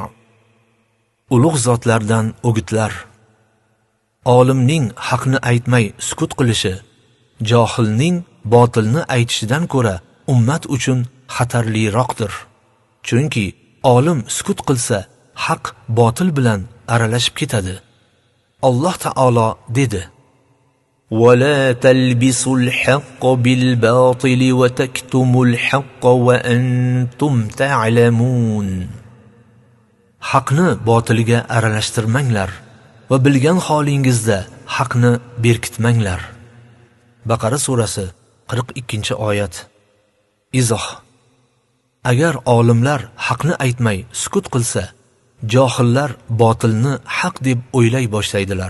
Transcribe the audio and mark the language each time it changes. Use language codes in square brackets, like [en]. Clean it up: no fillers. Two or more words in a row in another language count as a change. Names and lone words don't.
[uz] Ulug' zotlardan o'gitlar. Olimning haqni aytmay sukut qilishi johilning botilni aytishidan ko'ra ummat uchun xatarliroqdir. Chunki olim sukut qilsa haq botil bilan aralashib ketadi. Alloh taolo dedi: [ar] وَلَا تَلْبِسُوا الْحَقَّ بِالْبَاطِلِ وَتَكْتُمُوا الْحَقَّ وَأَنْتُمْ تَعْلَمُونَ. [uz] Haqni botiliga aralashtirmanglar va bilgan holingizda haqni berkitmanglar. Baqara surasi 42-oyat. Izoh: Agar olimlar haqni aytmay sukut qilsa, johillar botilni haq deb o'ylay boshlaydilar.